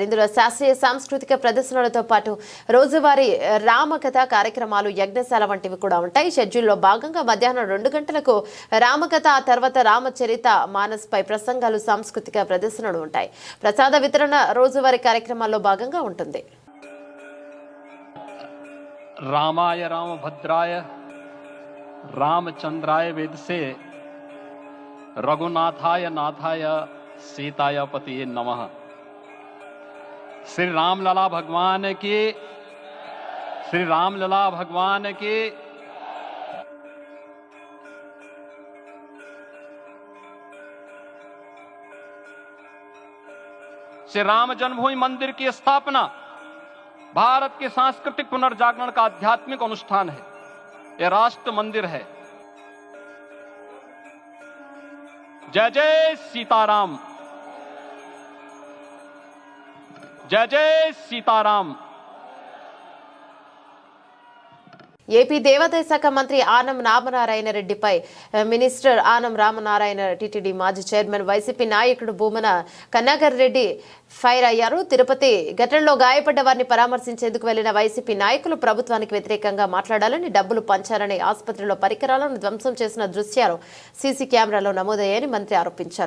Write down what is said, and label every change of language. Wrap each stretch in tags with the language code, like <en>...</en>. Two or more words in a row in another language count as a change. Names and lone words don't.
<te>ఇందులో శాస్త్రీయ సాంస్కృతిక ప్రదర్శనలతో పాటు రోజువారీ రామకథ కార్యక్రమాలు, యజ్ఞశాల వంటివి కూడా ఉంటాయి. షెడ్యూల్లో భాగంగా మధ్యాహ్నం 2 గంటలకు రామకథ, ఆ తర్వాత రామచరిత మానస్ పై ప్రసంగాలు, సాంస్కృతిక ప్రదర్శనలు ఉంటాయి. ప్రసాద వితరణ రోజువారీ కార్యక్రమాల్లో భాగంగా ఉంటుంది.</te> <sa>रामाय रामभद्राय रामचंद्राय वेदसे रघुनाथाय नाथाय सीताय पतिये नमः।</sa> <hi>श्री रामलला भगवान की, श्री रामलला भगवान की। श्री राम जन्मभूमि मंदिर की स्थापना भारत के सांस्कृतिक पुनर्जागरण का आध्यात्मिक अनुष्ठान है। यह राष्ट्र मंदिर है। जय जय सीताराम, जय जय सीताराम।</hi> <te>ఏపీ దేవాదాయ శాఖ మంత్రి ఆనం రామనారాయణ రెడ్డిపై మినిస్టర్ ఆనం రామనారాయణ టీటీడీ మాజీ చైర్మన్ వైసీపీ నాయకుడు భూమన కన్నాగర్ రెడ్డి ఫైర్ అయ్యారు. తిరుపతి ఘటనలో గాయపడ్డ వారిని పరామర్శించేందుకు వెళ్లిన వైసీపీ నాయకులు ప్రభుత్వానికి వ్యతిరేకంగా మాట్లాడాలని, డబ్బులు పంచారని, ఆసుపత్రిలో పరికరాలను ధ్వంసం చేసిన దృశ్యాలు సీసీ కెమెరాలో నమోదయ్యాయని మంత్రి ఆరోపించారు.</te>